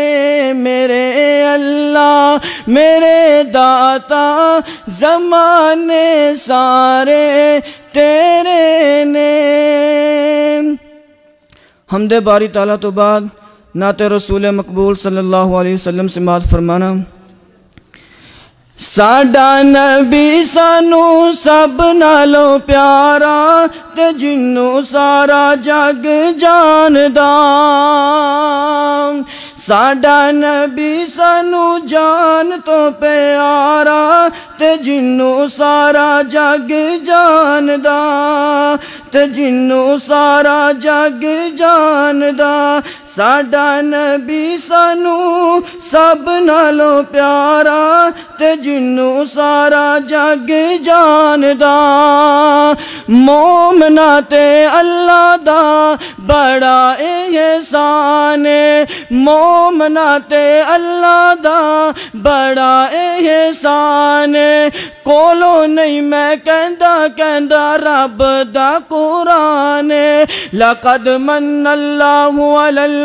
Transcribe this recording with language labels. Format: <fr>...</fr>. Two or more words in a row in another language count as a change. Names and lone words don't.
<pa>میرے اللہ میرے داتا زمانے سارے تیرے نے۔ حمد باری تعالیٰ تو بعد نعت رسول مقبول</pa> <ar>صلی اللہ علیہ وسلم</ar> <pa>سے مات فرمانا۔ ساڈا نبی سانو سب نالوں پیارا، تے جنوں سارا جگ جاندا۔ ساڈا نبی سانو جان تو پیارا، تے جنوں سارا جگ جاندا تے جنوں سارا جگ جاندا ساڈا نبی سانوں سب نالوں پیارا تے جنوں سارا جگ جاندا مومنا تے اللہ دا بڑا احسان مومنا تے اللہ دا بڑا احسان کولو نہیں میں کہندا رب دا قرآن</pa> <ar>لقد من اللہ علی</ar>